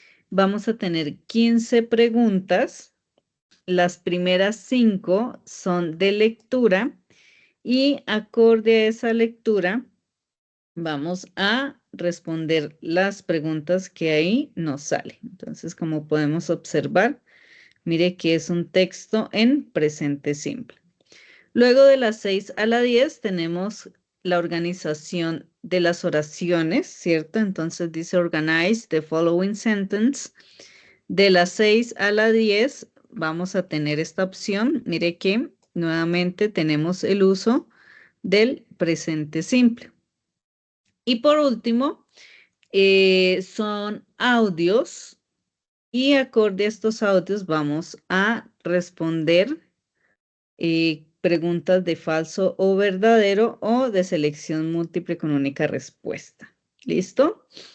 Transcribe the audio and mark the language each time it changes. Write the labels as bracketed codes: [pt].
[es] Vamos a tener 15 preguntas. Las primeras 5 son de lectura y acorde a esa lectura vamos a responder las preguntas que ahí nos salen. Entonces, como podemos observar, mire que es un texto en presente simple. Luego de las 6 a la 10 tenemos la organización de las oraciones, ¿cierto? Entonces dice [en] organize the following sentence. [es] De las 6 a la 10 vamos a tener esta opción. Mire que nuevamente tenemos el uso del presente simple. Y por último, son audios y acorde a estos audios vamos a responder preguntas de falso o verdadero o de selección múltiple con única respuesta. ¿Listo?